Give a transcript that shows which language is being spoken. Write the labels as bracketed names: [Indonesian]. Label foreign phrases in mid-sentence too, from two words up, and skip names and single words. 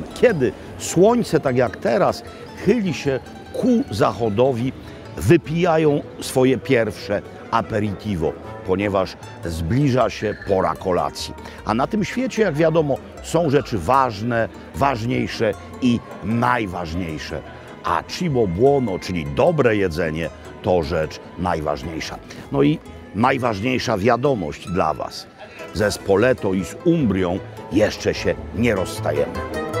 [Polish] Kiedy słońce, tak jak teraz, chyli się ku zachodowi, wypijają swoje pierwsze aperitivo, ponieważ zbliża się pora kolacji. A na tym świecie, jak wiadomo, są rzeczy ważne, ważniejsze i najważniejsze. [Italian] A cibo buono, [Polish] czyli dobre jedzenie, to rzecz najważniejsza. No i najważniejsza wiadomość dla Was. Ze Spoleto i z Umbrią jeszcze się nie rozstajemy.